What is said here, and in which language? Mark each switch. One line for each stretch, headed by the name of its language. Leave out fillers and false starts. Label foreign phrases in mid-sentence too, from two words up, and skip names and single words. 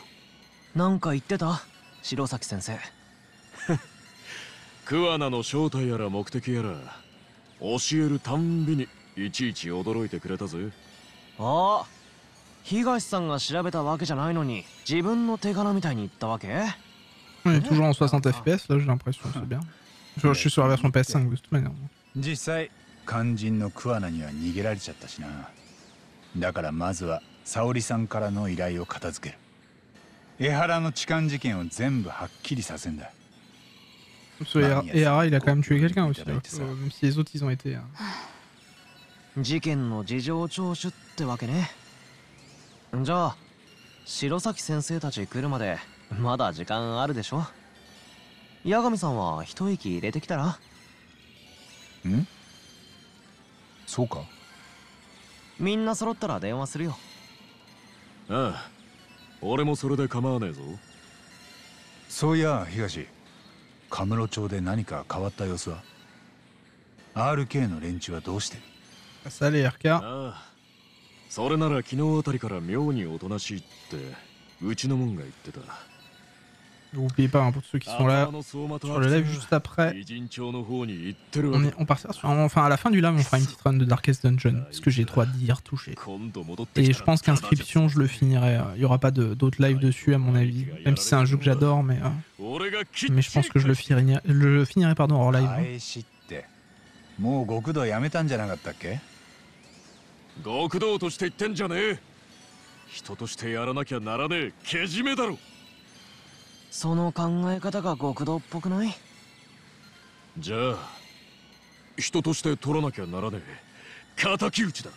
Japanese: なんか言ってた？白崎先生。桑名の正体やら目的やら教えるたんびにいちいち驚いてくれたぜ。ああ、東さんが調べたわけじゃないのに自分の手柄みたいに言ったわけ？
French: On est toujours en 60 FPS, là j'ai l'impression, c'est bien. Je suis sur la version PS5 de toute manière.
Japanese: 実際肝心の桑名には逃げられちゃったしな。だからまずは沙織さんからの依頼を片付ける。江原の痴漢事件を全部はっきりさせんだ。
French: Ehara, il a quand même tué quelqu'un aussi, même si les autres ils ont été.
Japanese: 事件の事情聴取ってわけね。じゃあ白崎先生たち来るまでまだ時間あるでしょ。八神さんは一息入れてきたら？ん？そうか？みんな揃ったら電話するよ。ああ、俺もそれで構わねえぞ。そういや東、カムロ町で何か変わった様子は？ RK の連中はどうしてる？
French: Ça les RK。
Japanese: ああ、それなら昨日あたりから妙におとなしいってうちのもんが言ってた。
French: N'oubliez pas, hein, pour ceux qui sont là sur le live juste après, on partira sur, enfin à la fin du live on fera une petite run de Darkest Dungeon parce que j'ai trop hâte d'y retoucher. Et je pense qu'Inscription je le finirai, il n'y aura pas d'autres lives dessus à mon avis, même si c'est un jeu que j'adore, mais je pense que je le finirai pardon, hors live.
Japanese: もう極道やめたんじゃなかったっけ？極道として言ってんじゃねえ。人としてやらなきゃならねえけじめだろ。その考え方が極道っぽくない？じゃあ人として取らなきゃならねえ敵討ちだ。